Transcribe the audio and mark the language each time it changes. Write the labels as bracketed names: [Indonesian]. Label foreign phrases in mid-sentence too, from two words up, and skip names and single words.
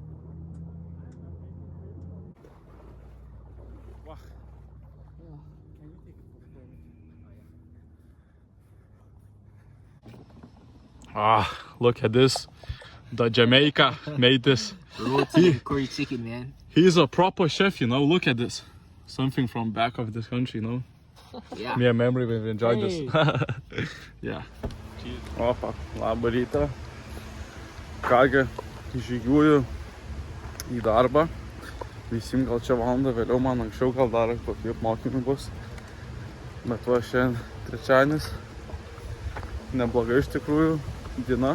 [English] Look at this. The Jamaica made this. Roti curry chicken, man. He's a proper chef, you know. Look at this. Something from back of this country, you know. Yeah. Me and Memory, we've enjoyed this. Yeah. [Lithuanian] Opa, labą rytą. Kągi, žygiuoju į darbą. Visim gal čia valandą vėliau, man anksčiau gal dar kokie apmokymai bus. Bet va šiandien trečiadienis. Neblogai iš tikrųjų diena.